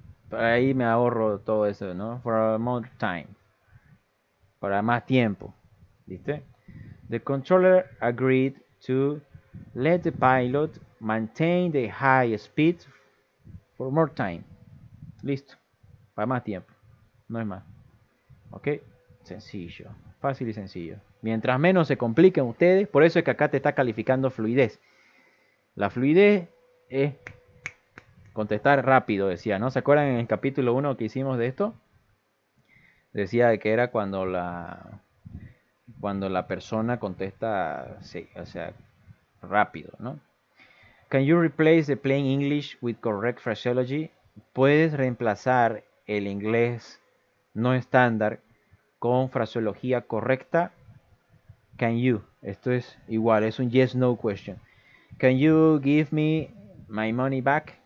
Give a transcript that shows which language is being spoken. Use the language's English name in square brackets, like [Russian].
[Spanish] Ahí me ahorro todo eso, ¿no? [English] For more time. [Spanish] Para más tiempo. ¿Viste? [English] The controller agreed to let the pilot maintain the high speed for more time. [Spanish] Listo. Para más tiempo. No es más. ¿Ok? Sencillo. Fácil y sencillo. Mientras menos se compliquen ustedes, por eso es que acá te está calificando fluidez. La fluidez es contestar rápido, decía, ¿no? ¿Se acuerdan en el capítulo 1 que hicimos de esto? Decía que era cuando la persona contesta, sí, o sea, rápido, ¿no? [English] Can you replace the plain English with correct phraseology? [Spanish] ¿Puedes reemplazar el inglés no estándar con fraseología correcta? [English] Can you? [Spanish] Esto es igual, es un yes-no question. [English] Can you give me my money back?